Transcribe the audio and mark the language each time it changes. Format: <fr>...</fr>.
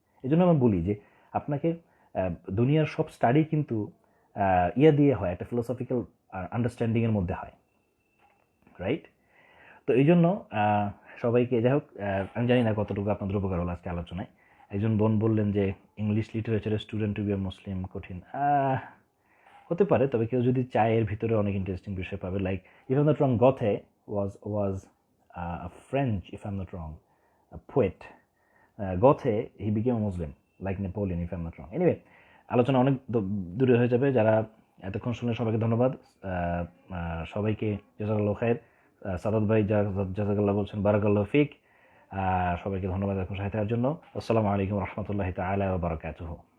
<bn>এই জন্য আমি বলি যে আপনাকে দুনিয়ার সব স্টাডি কিন্তু দিয়ে হয়, একটা ফিলোসফিক্যাল আন্ডারস্ট্যান্ডিংয়ের মধ্যে হয়, রাইট? তো এই জন্য সবাইকে, যাই হোক, আমি জানি না কতটুকু আপনাদের উপকার হলো আজকে আলোচনায়। একজন বোন বললেন যে English লিটারেচারের student two B A মুসলিম কঠিন। হতে পারে, তবে কেউ যদি চায় এর ভিতরে অনেক ইন্টারেস্টিং বিষয় পাবে।</bn> <en>Like if I am not wrong, Goethe was a French, if I'm not wrong, a poet. Goethe, he became a Muslim, like Napoleon, if I'm not wrong.</en> <bn>Anyway, আলোচনা অনেক দূরে হয়ে যাবে। যারা এতক্ষণ শুনলেন সবাইকে ধন্যবাদ। সবাইকে জাযাকাল্লাহু খাইর। সাদাত ভাই জাযাকাল্লাহ বলছেন, বারাকাল্লাহু ফিক। সবাইকে ধন্যবাদ এখন সাথে থাকার জন্য। আসসালামু আলাইকুম রহমতুল্লাহি তাআলা ওয়া বারাকাতুহু।</bn>